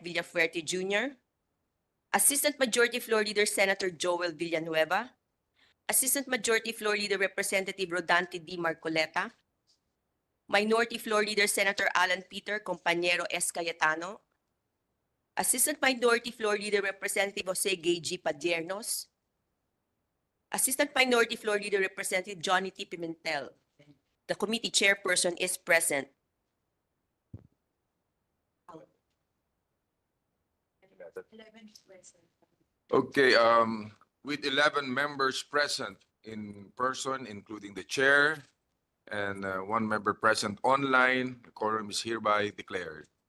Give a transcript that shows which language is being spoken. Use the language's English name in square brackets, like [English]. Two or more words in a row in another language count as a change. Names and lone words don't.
[English] Villafuerte Jr., Assistant Majority Floor Leader, Senator Joel Villanueva, Assistant Majority Floor Leader, Representative Rodante D. Marcoleta, Minority Floor Leader, Senator Alan Peter Compañero S. Cayetano, Assistant Minority Floor Leader, Representative Jose Gay G. Padiernos, Assistant Minority Floor Leader, Representative Johnny T. Pimentel. The committee chairperson is present. Okay, with 11 members present in person, including the chair, and one member present online, the quorum is hereby declared.